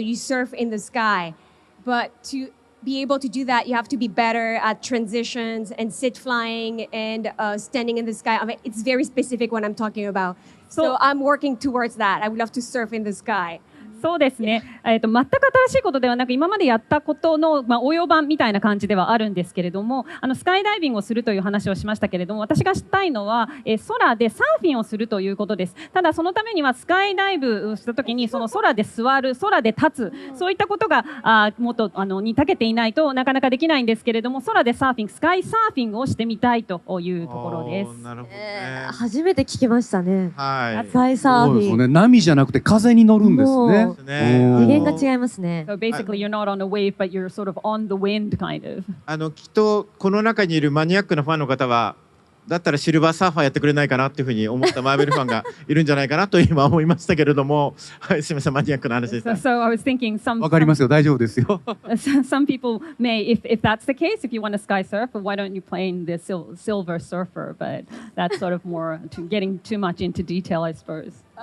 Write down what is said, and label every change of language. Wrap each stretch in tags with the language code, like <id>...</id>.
<en>So you surf in the sky, but to be able to do that, you have to be better at transitions and sit flying and standing in the sky. I mean, it's very specific what I'm talking about. So I'm working towards that. I would love to surf in the sky.</en> <ja>そうですね、全く新しいことではなく今までやったことの、応用版みたいな感じではあるんですけれども、スカイダイビングをするという話をしましたけれども、私がしたいのは、空でサーフィンをするということです。ただそのためにはスカイダイブをした時にその空で座る、空で立つ、そういったことがもっとに長けていないとなかなかできないんですけれども、空でサーフィン、スカイサーフィングをしてみたいというところです。なるほどね。初めて聞きましたね。はい。スカイサーフィン。そうですよね。波じゃなくて風に乗るんですね。次元が違いますね。</ja> <en>So basically, you're not on a wave, but you're sort of on the wind, kind of.</en> <ja>きっとこの中にいるマニアックなファンの方は、だったらシルバーサーファーやってくれないかなっていうふうに思ったマーベルファンがいるんじゃないかなと今思いましたけれども、はい、すみません、マニアックな話でした。</ja> <en>So I was thinking some.</en> <ja>わかりますよ、大丈夫ですよ。</ja> <en>Some people may, if that's the case, if you want to sky surf, why don't you play in the Silver Surfer? But that's sort of more to getting too much into detail, I suppose.</en>